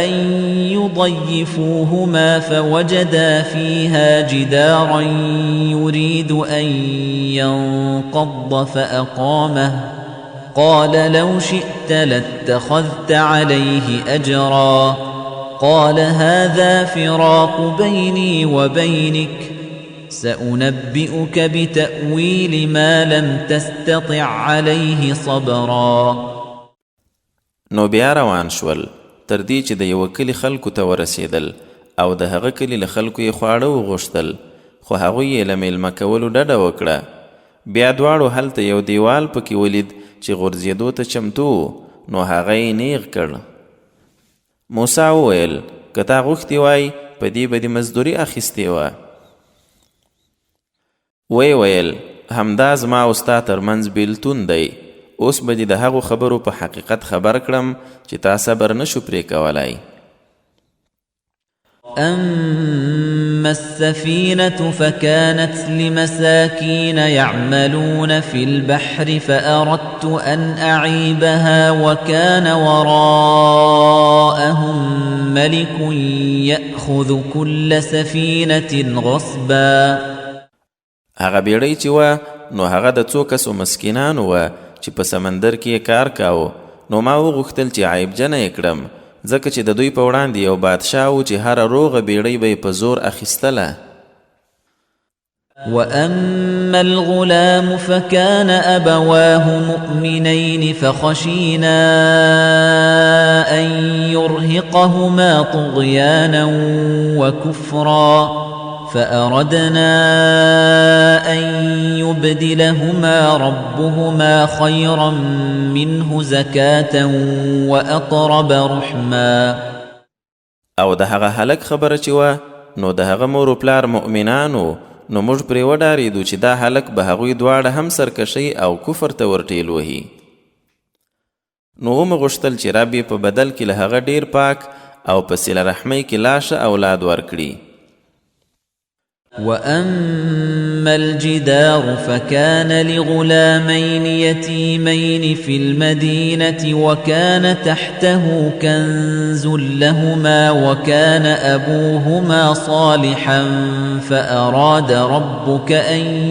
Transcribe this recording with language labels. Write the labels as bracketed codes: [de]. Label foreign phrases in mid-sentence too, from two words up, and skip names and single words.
[ar] أن يضيفوهما فوجدا فيها جدارا يريد أن ينقض فأقامه قال لو شئت لاتخذت عليه أجرا قال هذا فراق بيني وبينك سأنبئك بتأويل ما لم تستطع عليه صبرا. [ps] نو بیا روان شول تر دې چې د یوه کلي خلکو ته ورسېدل او د هغه کلي له خلکو یې خواړه وغوښتل، خو هغوی یې له میلمه کولو ډډه وکړه. بیا دواړو هلته یو دیوال پکې ولید چې غورځېدو ته چمتو و، نو هغه یې نیغ کړ. موسی وویل که تا غوښتي وای په دې به دې مزدوري اخیستې وه. ویې ویل همدا زما او ستا ترمنځ بېلتون دی، اوس به دې د هغو خبرو په حقیقت خبر کړم چې تا صبر نشو پرې کولی. [ar] أما السفينة فكانت لمساكين يعملون في البحر فأردت أن أعيبها وكان وراءهم ملك يأخذ كل سفينة غصبا. [ps] هغه بیړۍ چې وه نو هغه د څو کسو مسکینانو وه چې په سمندر کې کار کاوه، نو ما وغوښتل چې عیبجنه یې کړم ځکه چې د دوی په وړاندې یو بادشاه و چې هره روغه بیړۍ به یې په زور اخیستله. [ar] وأما الغلام فكان أبواه مؤمنين فخشينا أن يرهقهما طغيانا وكفرا فأردنا أن يبدلهما ربهما خيرا منه زكاة وأقرب رحما. [ps] او د هغه هلک خبره چې وه نو د هغه مور و پلار مؤمنانو، نو موږ پرې وډارېدو چې دا هلک به هغوی دواړه هم سرکشۍ او کفر ته ورټېل وهي. نو ومې غوښتل چې رب یې په بدل کې له هغه ډېر پاک او په صله رحمۍ کې لا ښه اولاد ورکړي. [ar] وأما الجدار فكان لغلامين يتيمين في المدينة وكان تحته كنز لهما وكان أبوهما صالحا فأراد ربك أن